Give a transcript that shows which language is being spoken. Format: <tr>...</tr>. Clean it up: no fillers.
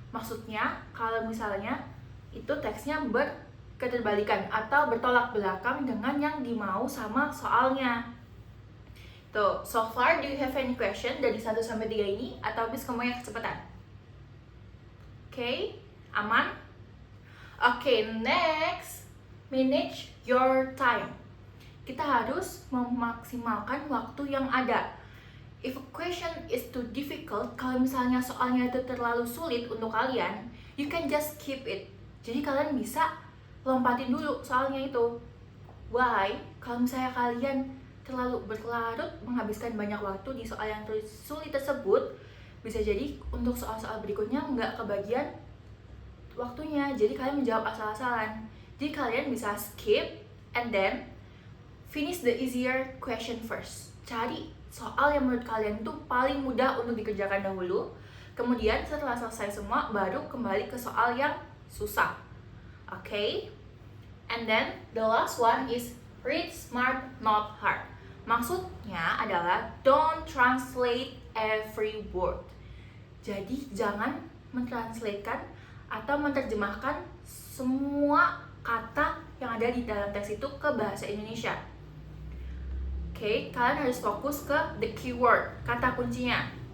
<id>Maksudnya kalau misalnya itu teksnya berketerbalikan atau bertolak belakang dengan yang dimau sama soalnya. Tuh,</id> <en>so far do you have any question</en> <id>dari 1 sampai 3 ini atau habis kamu yang kecepatan?</id> <en>Okay, aman? Okay, next, manage your time.</en> <id>Kita harus memaksimalkan waktu yang ada.</id> <en>If a question is too difficult,</en> <id>kalau misalnya soalnya itu terlalu sulit untuk kalian,</id> <en>you can just skip it.</en> <id>Jadi kalian bisa lompatin dulu soalnya itu.</id> <en>Why?</en> <id>Kalau misalnya kalian terlalu berlarut menghabiskan banyak waktu di soal yang sulit tersebut, bisa jadi untuk soal-soal berikutnya nggak kebagian waktunya. Jadi kalian menjawab asal-asalan. Jadi kalian bisa</id> <en>skip and then finish the easier question first.</en> <id>Cari soal yang menurut kalian itu paling mudah untuk dikerjakan dahulu. Kemudian setelah selesai semua, baru kembali ke soal yang susah.</id> <en>Okay? And then the last one is read smart, not hard.</en> <id>Maksudnya adalah</id> <en>don't translate every word.</en> <id>Jadi jangan mentranslatekan atau menerjemahkan semua kata yang ada di dalam teks itu ke bahasa Indonesia. Oke, kalian harus fokus ke</id> <en>the keyword,</en> <id>kata kuncinya.</id>